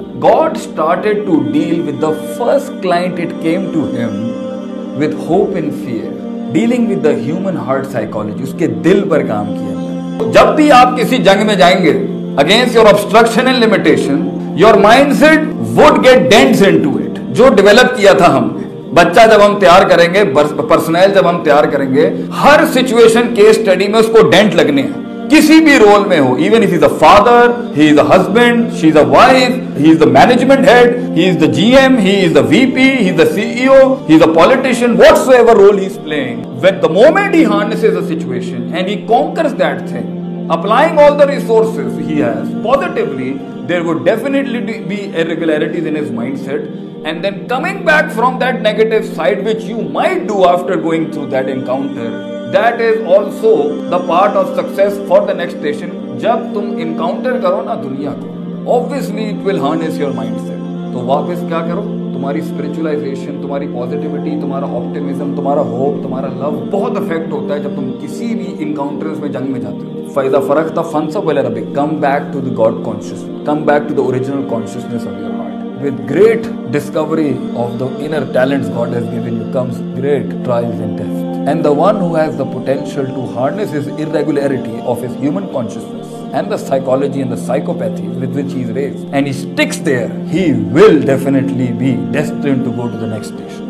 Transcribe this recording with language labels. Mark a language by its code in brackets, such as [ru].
[en] God started to deal with the first client it came to him with hope and fear, dealing with the human heart psychology. [ur] اس کے دل پر کام کیا. جب بھی آپ کسی جنگ میں جائیں گے [en] against your obstruction and limitation, your mindset would get dents into it. [ur] جو ڈیولپ کیا تھا ہم بچہ جب ہم تیار کریں گے, پرسنل جب ہم تیار کریں گے, ہر سچویشن کیس اسٹڈی میں اس کو ڈینٹ لگنے ہیں, کسی بھی رول میں ہو. [en] Even if he is a father, he is a husband, she is a wife, he is the management head, he is the GM, he is the VP, he is the CEO, he is a politician, whatsoever role he is playing. When the moment he harnesses a situation and he conquers that thing, applying all the resources he has positively, there would definitely be irregularities in his mindset, and then coming back from that negative side which you might do after going through that encounter, that is also the part of success for the next station. [ur] جب تم [en] encounter [ur] کرو نا دنیا کو, [en] obviously it will harness your mindset. [ur] تو واپس کیا کرو, تمہاری spiritualization, تمہاری positivity, تمہارا optimism, تمہارا hope, تمہارا love بہت افیکٹ ہوتا ہے جب تم کسی بھی encounters میں جنگ میں جاتے ہو. [ar] فَإِذَا فَرَغْتَ فَانْصَبْ إِلَىٰ رَبِّكَ. [en] Come back to the God consciousness, come back to the original consciousness of your heart. With great discovery of the inner talents God has given you comes great trials and tests. And the one who has the potential to harness his irregularity of his human consciousness and the psychology and the psychopathy with which he is raised, and he sticks there, he will definitely be destined to go to the next station.